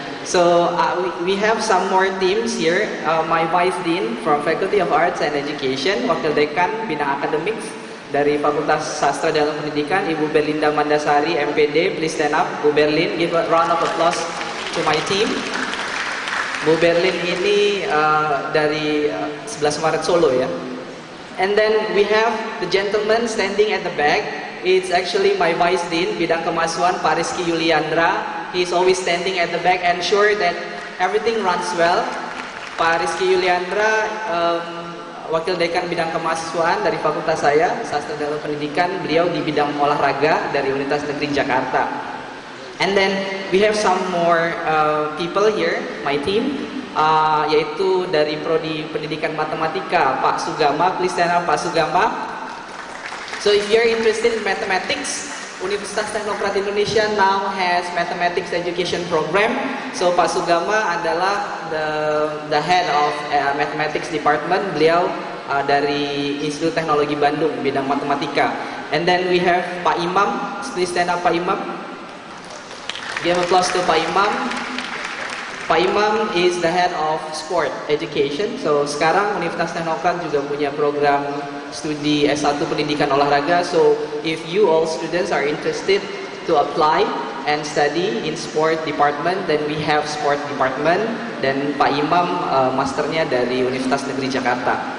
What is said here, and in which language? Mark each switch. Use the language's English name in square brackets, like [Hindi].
[English] So we have some more teams here. My Vice Dean from Faculty of Arts and Education, [Indonesian] Wakil Dekan Bidang Academics dari Fakultas Sastra dalam Pendidikan, [English] Ibu Berlinda Mandasari, MPD. Please stand up, Bu Berlin. Give a round of applause to my team. [Indonesian] Bu Berlin ini dari 11 Maret Solo ya. [English] And then we have the gentleman standing at the back. It's actually my Vice Dean Bidang Kemahasiswaan, Pak Rizky Yuliandra. He's always standing at the back and ensure that everything runs well. [Indonesian] Pak Rizky Yuliandra, Wakil Dekan Bidang Kemahasiswaan dari fakultas saya, Sastra dalam Pendidikan. Beliau di bidang olahraga dari Universitas Negeri Jakarta. [English] And then we have some more people here, my team, [Indonesian] yaitu dari Prodi Pendidikan Matematika, [English] Pak Sugama. Please stand up, Pak Sugama. So if you're interested in mathematics, Universitas Teknokrat Indonesia now has mathematics education program. So Pak Sugama adalah the head of mathematics department. [Indonesian] Beliau dari Institut Teknologi Bandung bidang matematika. [English] And then we have Pak Imam. Please stand up, Pak Imam. Give applause to Pak Imam. Pak Imam is the head of sport education. [Indonesian] So sekarang Universitas Teknokrat juga punya program studi S1 pendidikan olahraga. [English] So if you all students are interested to apply and study in sport department, then we have sport department. [Indonesian] Dan Pak Imam masternya dari Universitas Negeri Jakarta.